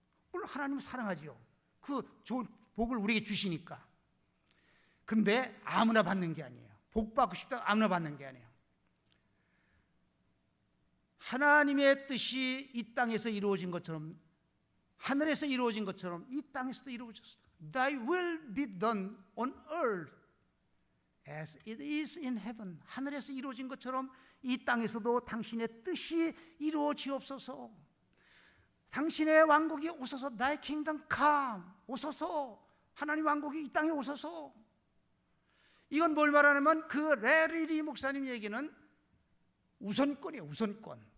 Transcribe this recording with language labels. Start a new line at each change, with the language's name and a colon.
Korean: 물론 하나님은 사랑하지요. 그 좋은 복을 우리에게 주시니까. 근데 아무나 받는 게 아니에요. 복 받고 싶다고 아무나 받는 게 아니에요. 하나님의 뜻이 이 땅에서 이루어진 것처럼, 하늘에서 이루어진 것처럼 이 땅에서도 이루어졌어.
English: Thy will be done on earth as it is in heaven.
Korean: 하늘에서 이루어진 것처럼 이 땅에서도 당신의 뜻이 이루어지옵소서. 당신의 왕국이 오소서.
English: Thy kingdom come.
Korean: 오소서. 하나님 왕국이 이 땅에 오소서. 이건 뭘 말하냐면 그 레리리 목사님 얘기는 우선권이에요. 우선권.